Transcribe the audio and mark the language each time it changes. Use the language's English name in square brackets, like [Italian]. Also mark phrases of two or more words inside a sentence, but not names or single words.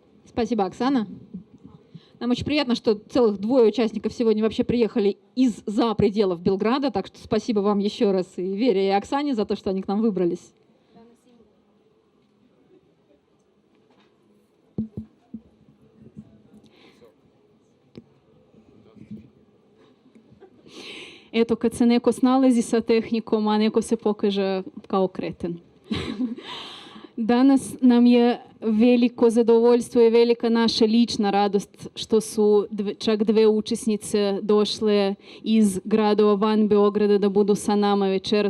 [Russian] Спасибо, Оксана. Нам очень приятно, что целых 2 участников сегодня вообще приехали из-за пределов Белграда, так что спасибо вам еще раз и Вере, и Оксане за то, что они к нам выбрались. [Serbian] Ето, kad se neko snalazi sa tehnikom, a neko se pokaže kao kreten. Danas nam je veliko zadovoljstvo i velika naša lična radost što su čak 2 učesnice došle iz gradova van Beograda da budu sa nama večeras.